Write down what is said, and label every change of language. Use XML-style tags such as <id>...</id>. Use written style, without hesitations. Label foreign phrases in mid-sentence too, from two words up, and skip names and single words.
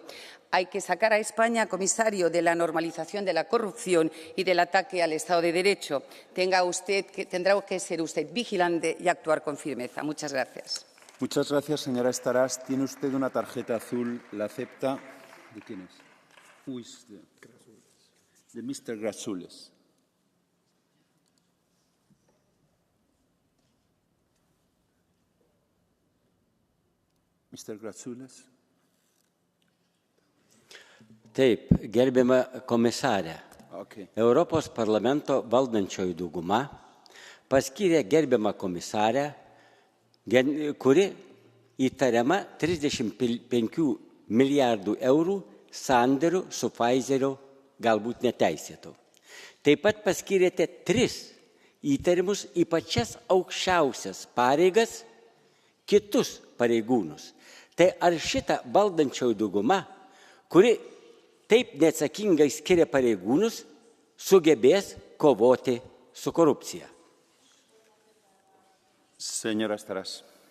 <es>Hay que sacar a España, comisario, de la normalización de la corrupción y del ataque al Estado de Derecho. Tendrá que ser usted vigilante y actuar con firmeza. Muchas gracias. Muchas gracias, señora Estaràs. Tiene usted una tarjeta azul. ¿La acepta? ¿De quién es?</es> <en>Who is de Mr. Grasules. Mr. Grasules.</en> <lt>Taip, gerbiama komisarė, Europos parlamento valdančioji dauguma paskyrė gerbiamą komisarę, kuri įtariama 35 milijardų eurų sandorių su Pfizeriu galbūt neteisėtų. Taip pat paskyrėte 3 įtarimus į pačias aukščiausias pareigas kitus pareigūnus. Tai ar šita valdančioji dauguma, kuri taip neatsakingai skiria pareigūnus, sugebės kovoti su korupcija?</lt> <es>Señora Estaràs.</es>